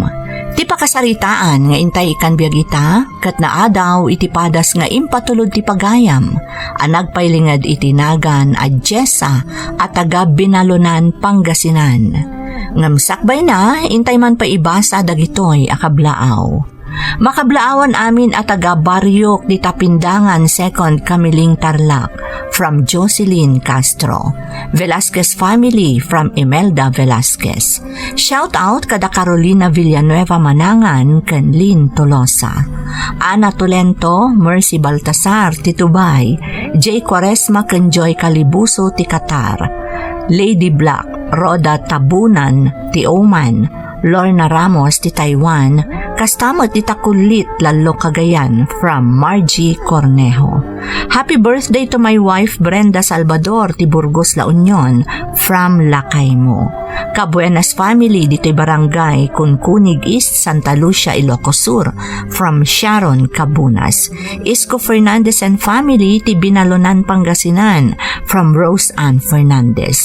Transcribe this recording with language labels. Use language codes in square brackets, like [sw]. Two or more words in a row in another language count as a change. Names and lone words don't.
[ilo] Ti pakasaritaan nga intay ikan biyagita, kat naadaw iti padas nga impatulod ti pagayam, anagpailingad iti nagan a Jessa at taga Binalunan, Pangasinan. Ngamsakbay na, intay man pa ibasa dagitoy akablaaw. Makablaawan amin at taga Baryok di Tapindangan 2nd Kamiling Tarlac from Jocelyn Castro. [en] Velasquez family from Imelda Velasquez. Shout out [ilo] kada Carolina Villanueva Manangan ken Lynn Tolosa. Ana Tolento, Mercy Baltasar ti Tubay, J. Quaresma ken Joy Calibuso ti Qatar. Lady Black, Roda Tabunan ti Oman, Lorna Ramos ti Taiwan, kastamot ti Takulit Lalo Cagayan from Margie Cornejo. [en] Happy birthday to my wife Brenda Salvador ti Burgos La Union from Lacaymo. [ilo] Kabuenas family dito'y barangay Kunkunig East, Santa Lucia, Ilocos Sur from Sharon Cabunas. [en] Isko Fernandez and family ti Binalunan, Pangasinan from Rose Ann Fernandez.